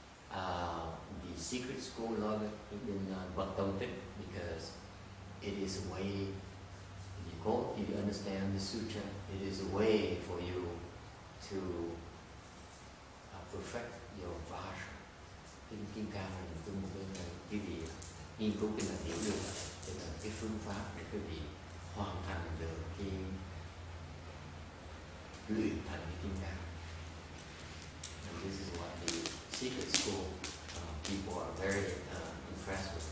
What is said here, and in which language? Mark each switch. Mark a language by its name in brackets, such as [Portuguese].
[English] The secret school of it in Bậc Tông Tích because it is a way. If you understand the sutra, it is a way for you to perfect your Vajra. [Vietnamese] Kinh Kim Cang là một cái gì nghiên cứu kinh là hiểu được, thì là cái phương pháp để quý vị hoàn thành được luyện thành cái kim cang. [English] And this is what the secret school people are very impressed with.